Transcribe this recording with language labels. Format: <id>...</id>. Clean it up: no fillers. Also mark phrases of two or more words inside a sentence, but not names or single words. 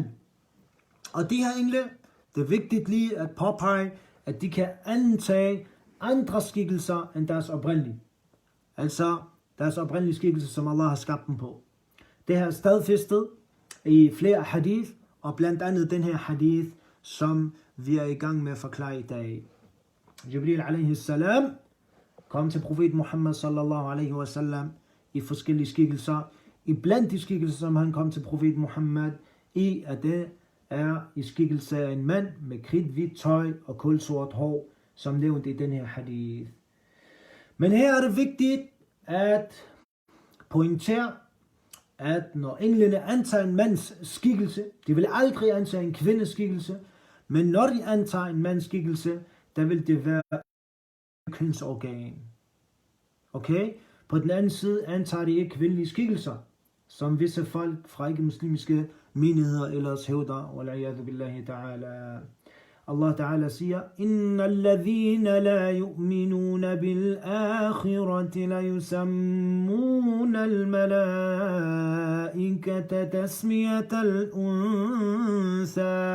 <da>Og de her engle, det er vigtigt lige at påpege, at de kan antage andre skikkelser end deres oprindelige. Altså deres oprindelige skikkelse, som Allah har skabt dem på. Det her er stadfæstet i flere hadith, og blandt andet den her hadith, som vi er i gang med at forklare i dag. Jibril alaihi salam kom til profet Muhammad</da> <ar>صلى الله عليه وسلم</ar> <da>i forskellige skikkelser. I blandt de skikkelser, som han kom til profet Muhammad i, at det er i skikkelse af en mand med kridhvidt tøj og kulsort hår, som nævnt i den her hadith. Men her er det vigtigt at pointere, at når englene antager en mands skikkelse, de vil aldrig antage en kvindes skikkelse, men når de antager en mands skikkelse, der vil det være et kønsorgan. Okay? På den anden side antager de ikke kvindelige skikkelser, som visse folk fra ikke-muslimske menigheder ellers hævder.</da> <ar>والعياذ بالله تعالى. Allah Ta'ala siger, إن الذين لا يؤمنون بالآخرة ليسمون الملائكة تسمية الأنثى.</ar>